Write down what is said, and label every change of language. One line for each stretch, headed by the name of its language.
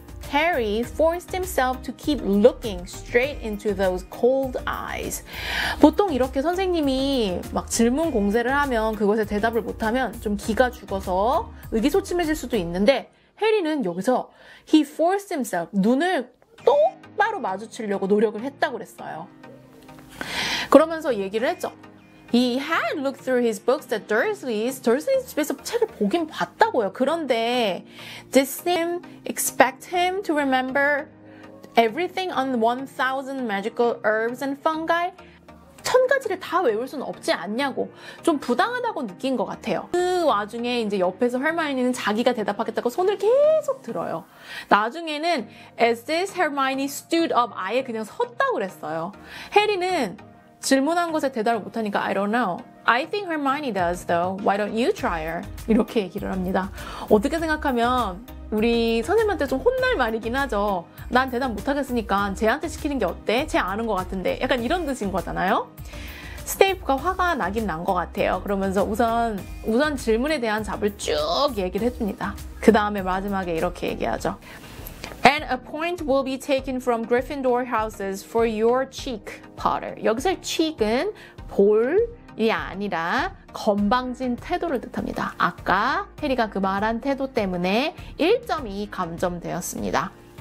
English: Harry forced himself to keep looking straight into those cold eyes.
Korean: 보통 이렇게 선생님이 막 질문 공세를 하면 그것에 대답을 못하면 좀 기가 죽어서 의기소침해질 수도 있는데 해리는 여기서
English: he forced himself,
Korean: 눈을 똑바로 마주치려고 노력을 했다고 그랬어요. 그러면서 얘기를 했죠.
English: He had looked through his books at Dursley's
Korean: 집에서 책을 보긴 봤다고요.
English: 그런데 did Sim expect him to remember everything on 1000 magical herbs and fungi?
Korean: 1000가지를 다 외울 수는 없지 않냐고 좀 부당하다고 느낀 것 같아요. 그 와중에 이제 옆에서 hermione는 자기가 대답하겠다고 손을 계속 들어요. 나중에는
English: as this Hermione stood up
Korean: 아예 그냥 섰다고 그랬어요. 해리는 질문한 것에 대답을 못하니까
English: I don't know. I think Hermione does though. Why don't you try her?
Korean: 이렇게 얘기를 합니다. 어떻게 생각하면 우리 선생님한테 좀 혼날 말이긴 하죠. 난 대답 못하겠으니까 쟤한테 시키는 게 어때? 쟤 아는 것 같은데. 약간 이런 뜻인 거잖아요. 스네이프가 화가 나긴 난 것 같아요. 그러면서 우선 질문에 대한 답을 쭉 얘기를 해줍니다. 그 다음에 마지막에 이렇게 얘기하죠.
English: And a point will be taken from Gryffindor houses for your cheek, Potter.
Korean: 여기서 cheek은 볼이 아니라 건방진 태도를 뜻합니다. 아까 해리가 그 말한 태도 때문에 1점이 감점되었습니다.